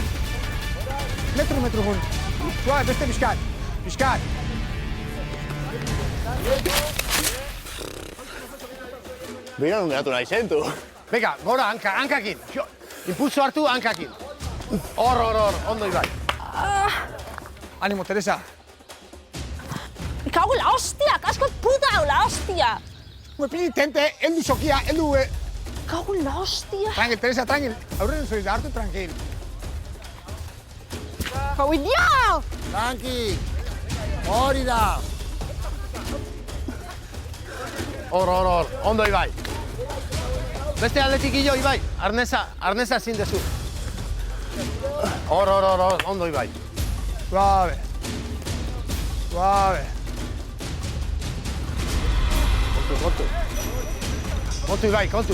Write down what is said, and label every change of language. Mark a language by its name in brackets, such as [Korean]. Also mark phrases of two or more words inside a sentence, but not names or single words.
[Basque] Metro gun. Suave, beste bizkar. Bira nun geratu nahi zentu. Venga, gora, hankakin. Impulso hartu, hankakin. Hor, ondo Ibai. Animo, Teresa. [Spanish] Me cago en la hostia, casco puta, la hostia. [Basque] Pili tente, heldu sokia, heldu... [Spanish] Me cago en la hostia. [Basque] Tranquil, Teresa, tranquil. Aurren zoiz da, hartu tranquil. [Spanish] Cago en Dios! [Basque] Tranqui. Hori da. Hor, ondo Ibai. Beste aldetik hilo Ibai, arnesa ezin dezu. Hor, ondo Ibai. Suave. Kontu Ibai, kontu.